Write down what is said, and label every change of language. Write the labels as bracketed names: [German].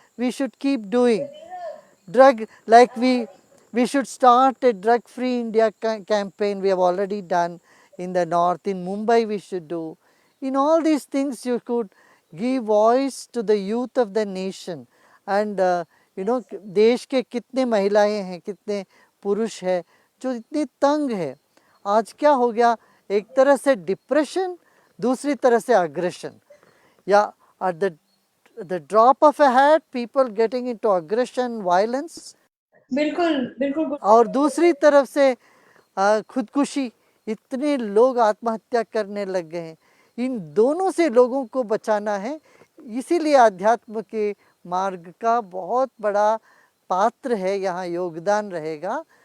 [English] We should keep doing. Drug, like we should start a drug free India campaign. We have already done in the north. In Mumbai we should do. In all these things you could give voice to the youth of the nation. And you know, [Hindi] देश के कितने महिलाएं हैं, कितने पुरुष है जो इतने तंग है. आज क्या हो गया, एक तरह से डिप्रेशन, दूसरी तरह से अग्रेशन. [English] या at the drop of a hat, people getting into aggression, violence. [Hindi] बिल्कुल बिल्कुल. और दूसरी तरफ से खुदकुशी, इतने लोग आत्महत्या करने लग गए हैं. इन दोनों से लोगों को बचाना है. इसीलिए अध्यात्म के मार्ग का बहुत बड़ा पात्र है, यहाँ योगदान रहेगा.